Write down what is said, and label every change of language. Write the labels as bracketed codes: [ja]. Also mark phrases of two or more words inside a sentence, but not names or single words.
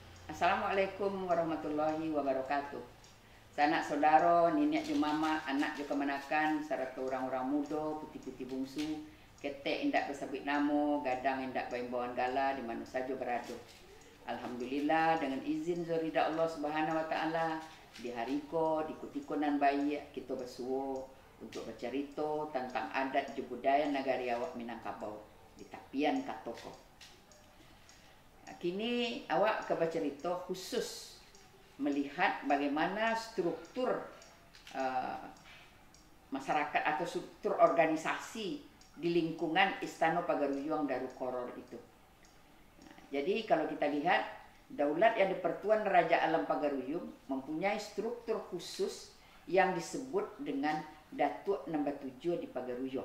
[ar] السلام عليكم ورحمة الله وبركاته. [min] Sanak saudara, nenek jo mama, anak jo kemanakan, serta orang-orang muda, putih-putih bungsu, ketek indak bersabit namo, gadang indak baimbawan gala di mana saja berada. Alhamdulillah dengan izin zurida [ar] الله سبحانه وتعالى [min] di hari ko di kutikonan bayi kita bersuo untuk bercerita tentang adat dan budaya negari awak Minangkabau di tapian Katoko. [id] Kini awak ke bercerita khusus melihat bagaimana struktur masyarakat atau struktur organisasi di lingkungan Istana Pagaruyung Darukoror itu. Jadi kalau kita lihat, daulat yang dipertuan Raja Alam Pagaruyung mempunyai struktur khusus yang disebut dengan Datuk Nombor 7 di Pagaruyung.